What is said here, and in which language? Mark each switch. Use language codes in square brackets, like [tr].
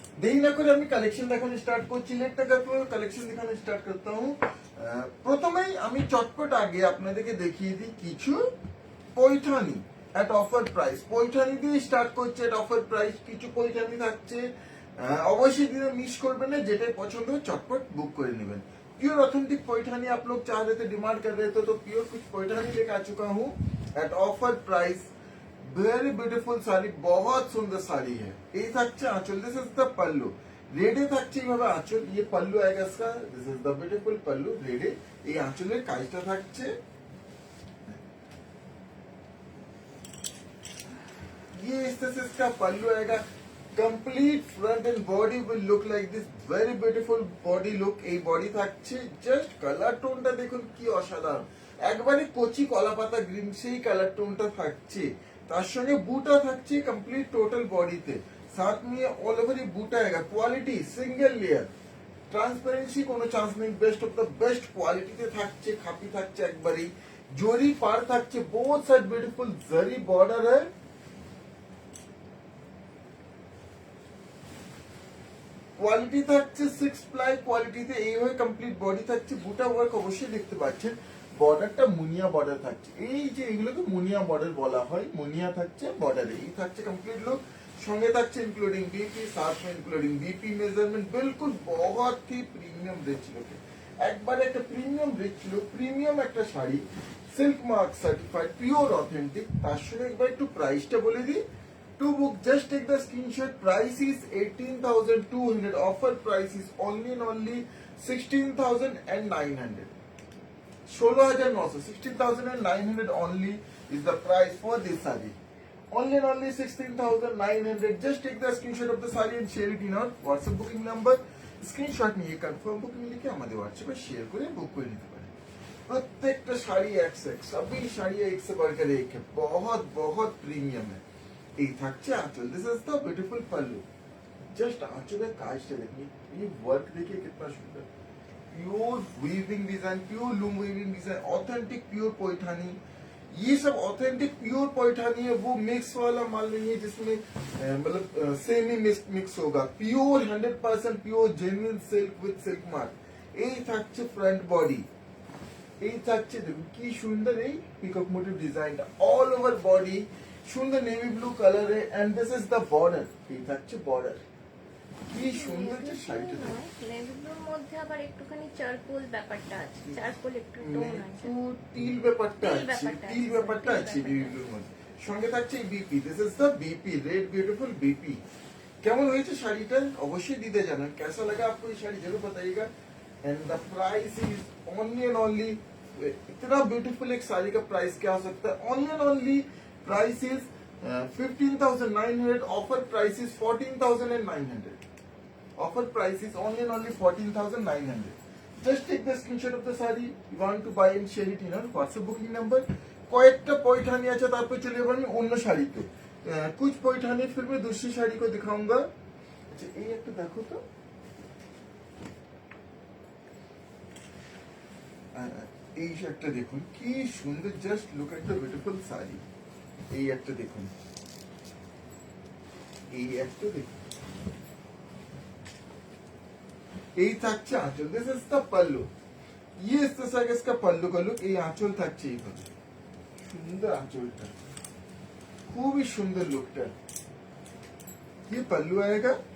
[bn] দেরি না করে আমি কালেকশন দেখানো স্টার্ট করছি। [hi] লেট না করতে কালেকশন দেখানো স্টার্ট করতে हूं। [bn] প্রথমেই আমি চটপট আগে আপনাদেরকে দেখিয়ে দিই কিছু পয়ঠানি এট অফার প্রাইস। পয়ঠানি দিয়ে স্টার্ট করছে এট অফার প্রাইস। কিছু পয়ঠানি থাকছে, অবশ্যই দিনে মিস করবেন না। যেটাই পছন্দ হয় চটপট बुक করে নেবেন। [hi] प्योर ऑथेंटिक पैठानी आप लोग चाह रहे थे, डिमांड कर रहे थे, तो प्योर कुछ पैठानी लेकर आ चुका हूँ eight offer price. Very beautiful sari, बहुत सुंदर শাড়ি है। [bn] এই থাকছে আঁচল, [en] This is the pallu. [bn] রেডে থাকছে এইভাবে আঁচল, [hi] ये पल्लू आएगा इसका, [en] This is the beautiful pallu ready. [bn] এই আঁচলের কাজটা থাকছে, [hi] ये इस तरह से इसका पल्लू आएगा। [en] Complete front and body will look like this, very beautiful body look. [bn] এই বডি থাকছে, জাস্ট কালার টোনটা দেখুন কি অসাধারণ, একবারে কচি কলা পাতা গ্রিন, সেই কালার টোনটা থাকছে। তার সঙ্গে বুটা থাকছে कंप्लीट টোটাল বডিতে, [hi] साथ में ऑल ओवर ये बूटा आएगा। [bn] क्वालिटी सिंगल लेयर, ট্রান্সপারেন্সি কোনো চান্স নেই, বেস্ট অফ দ্য বেস্ট কোয়ালিটিতে থাকছে। খাপি থাকছে একবারেই, জরি পার থাকছে, বোথ সাইড বিউটিফুল জরি বর্ডার है। কোয়ালিটি থাকছে 6 প্লাই কোয়ালিটিতে, এইভাবে কমপ্লিট বডি থাকছে। বুটা ওয়ার্ক অবশ্যই দেখতে পাচ্ছেন, বর্ডারটা মুনিয়া বর্ডার থাকছে। এই যে এগুলোকে মুনিয়া বর্ডার বলা হয়, মুনিয়া থাকছে বর্ডারে। এই থাকছে কমপ্লিট লুক, সঙ্গে থাকছে इंक्लूडिंग बीपी, [hi] साथ में इंक्लूडिंग बीपी मेजरमेंट। [bn] बिल्कुल बहुत ही প্রিমিয়াম রিচ লুক, একবারে একটা প্রিমিয়াম রিচ লুক, প্রিমিয়াম একটা sari, silk mark certified, pure authentic. তার সঙ্গে একবার একটু প্রাইসটা বলে দিই। To book, just take the screenshot. Price is 18,200. Offer price is only 16,900. 16,900. 16,900 only is the price for this saree. Only 16,900. Just take the screenshot of the saree and share it in our WhatsApp booking number. Screenshot নিয়ে confirm booking লিখে আমাদের হোয়াটসঅ্যাপে share করে বুক করে নিতে পারেন। [hi] প্রত্যেকটা শাড়ি এক से एक, सभी শাড়ি एक से बढ़कर एक है, बहुत প্রিমিয়াম है। [bn] এই থাকছে আঁচল, [en] This is the beautiful pallu. [bn] Just আঁচলের কাজটা দেখুন, এই ওয়ার্ক [hi] देखिए कितना सुंदर, pure weaving design, pure loom weaving design, authentic pure Paithani. ये सब ऑथेंटिक प्योर पैठानी है, वो मिक्स वाला माल नहीं है जिसमें मतलब सेमी मिक्स होगा। [en] Pure 100% pure genuine silk with silk mark. [bn] এই থাকছে ফ্রন্ট বডি, এই থাকছে দেখুন কি সুন্দর এই পিকক মোটিভ ডিজাইনটা, অল ওভার বডি সুন্দর নেভি ব্লু কালারে, [en] And this is the border. [bn] এই থাকছে বর্ডার, কি সুন্দর যে শাড়িটা। নেভি ব্লুর মধ্যে আবার একটুখানি চারকোল ব্যাপারটা আছে, চারকোল একটু টোন আছে, টিল ব্যাপারটা আছে নেভি ব্লুর মধ্যে। সঙ্গে থাকছে এই BP, [en] This is the BP, red beautiful BP. [bn] কেমন হয়েছে শাড়িটা অবশ্যই দিতে জানান, [hi] कैसा लगा आपको ये शाड़ी जरूर बताइएगा। [en] and the price is only [hi] इतना ब्यूटीफुल एक साड़ी का प्राइस क्या हो सकता है। [en] Only price is 15,900, offer price is 14,900। Offer price is only 14,900। Just take the screenshot of the saree you want to buy and share it in our WhatsApp booking number. [bn] কয়েকটা পয়ঠানি আছে তারপর চলে যাবো আমি অন্য শাড়িতে [hi] कुछ पैठानी फिर मैं दूसरी শাড়ি को दिखाऊंगा [bn] अच्छा এই একটা দেখো তো এই একটা দেখুন কি সুন্দর [en] just look at the beautiful sari [bn] এই একটা দেখুন এই একটা দেখুন এই থাকছে আঁচল [en] this is the pallu [hi] ये इस तरह का इसका पल्लू का लुक [bn] এই আঁচল থাকছে এইভাবে সুন্দর আঁচলটা খুবই সুন্দর লুকটা [hi] ये पल्लू आएगा